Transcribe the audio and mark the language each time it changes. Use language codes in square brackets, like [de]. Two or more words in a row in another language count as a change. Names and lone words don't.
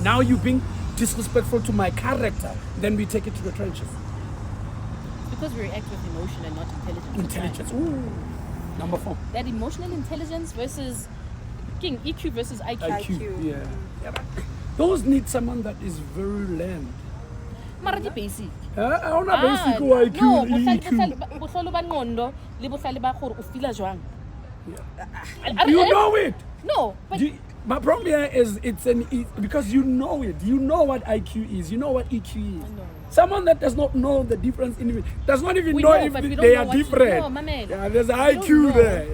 [en] Now you being disrespectful to my character. Then we take it to the trenches. Because we react with emotion and not intelligence. Intelligence. Ooh. Number 4. That emotional intelligence versus EQ versus IQ. Yeah. Those need someone that is very learned. [st] Mara di basic. [en] I want a basic IQ. No, [st] bohlalo ba ngondo le bohlale ba gore o feel jwang. [en] You know it. No, but my problem here is because you know it. You know what IQ is. You know what EQ is. Someone that does not know the difference in it does not even know if they are different. There's an IQ there.